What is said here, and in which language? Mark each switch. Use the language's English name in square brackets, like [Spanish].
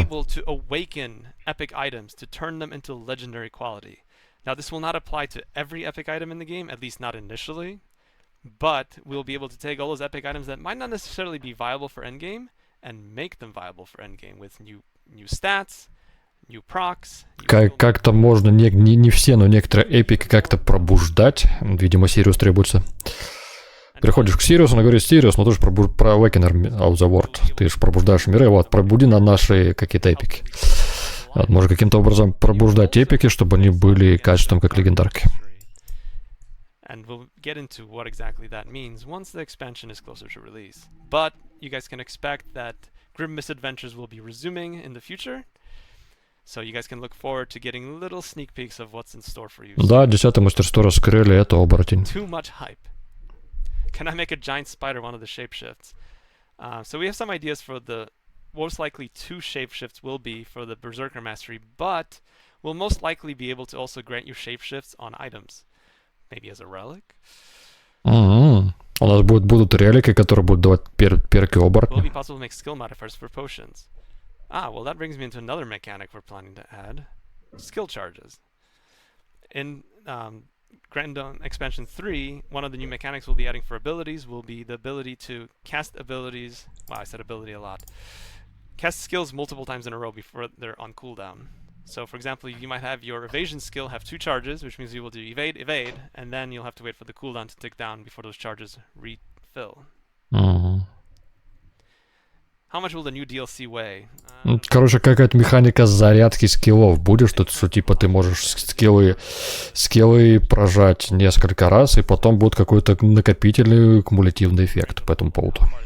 [English] able to awaken epic items to turn them into legendary quality. Now, this will not apply to every epic item in the game, at least not initially. But we'll be able to take all those epic items that might not necessarily be viable for endgame and make them viable for endgame with new stats, new procs. [Russian] Как-то можно, не все, но некоторые эпики как-то пробуждать. Видимо, Сириус требуется. Приходишь к Сириусу, он говорит: Сириус, ну ты же про Awakener of the World. Ты же пробуждаешь миры, вот, пробуди на наши какие-то эпики. Вот, можно каким-то образом пробуждать эпики, чтобы они были качеством как легендарки. [English] And we'll get into what exactly that means once the expansion is closer to release. But you guys can expect that Grim Misadventures will be resuming in the future. So you guys can look forward to getting little sneak peeks of what's in store for you. [Russian] Да, 10-е мастерство раскрыли, это оборотень. [English] Too much hype. Can I make a giant spider one of the shapeshifts? So we have some ideas for the most likely 2 shapeshifts will be for the Berserker Mastery, but we'll most likely be able to also grant you shapeshifts on items. Maybe as a relic. [Russian] У нас будут релики, которые будут давать перки оборотня. [English] Will it be possible to make skill modifiers for potions? Well, that brings me into another mechanic we're planning to add. Skill charges. In Grand Dawn Expansion 3, one of the new mechanics we'll be adding for abilities will be the ability to cast abilities. Wow, I said ability a lot. Cast skills multiple times in a row before they're on cooldown. So, for example, you might have your evasion skill have 2 charges, which means you will do evade, and then you'll have to wait for the cooldown to tick down before those charges refill. How much will the new DLC weigh? [Russian] Короче, какая-то механика зарядки скиллов будет, что типа ты можешь скиллы прожать несколько раз, и потом будет какой-то накопительный кумулятивный эффект по этому поводу.